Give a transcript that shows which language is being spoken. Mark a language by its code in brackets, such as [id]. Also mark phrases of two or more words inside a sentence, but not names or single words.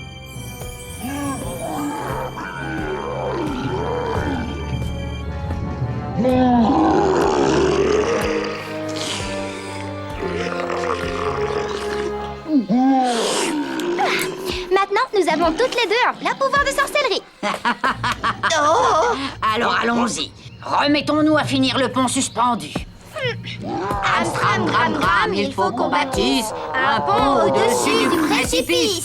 [fr] Maintenant, nous avons toutes les deux un plein pouvoir de sorcellerie. Alors allons-y. Remettons-nous à finir le pont suspendu. Amstram, gram, gram, il faut qu'on bâtisse un pont au-dessus du précipice.